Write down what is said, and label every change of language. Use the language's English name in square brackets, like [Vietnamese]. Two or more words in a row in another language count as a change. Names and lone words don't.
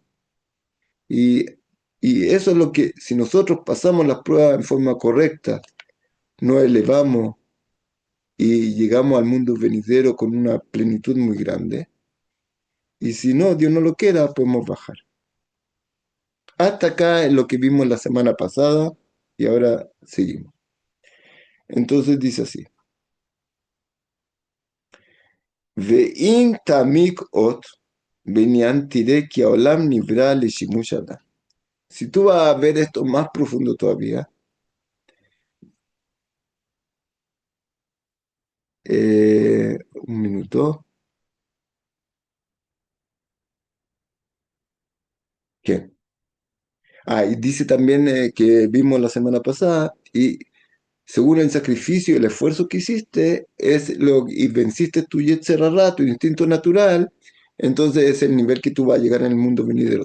[Spanish] Y, y eso es lo que, si nosotros pasamos las pruebas en forma correcta, nos elevamos y llegamos al mundo venidero con una plenitud muy grande. Y si no, Dios no lo quiera, podemos bajar. Hasta acá es lo que vimos la semana pasada y ahora seguimos. Entonces dice así. [Hebrew] ואם תעמיק עוד בענין תראה כי העולם נברא לשימוש האדם. [Spanish] Si tú vas a ver esto más profundo todavía, un minuto. ¿Qué? Ah, y dice también que vimos la semana pasada, y según el sacrificio y el esfuerzo que hiciste, y venciste tu [Hebrew] יצר הרע, [Spanish] tu instinto natural, entonces es el nivel que tú vas a llegar en el mundo venidero.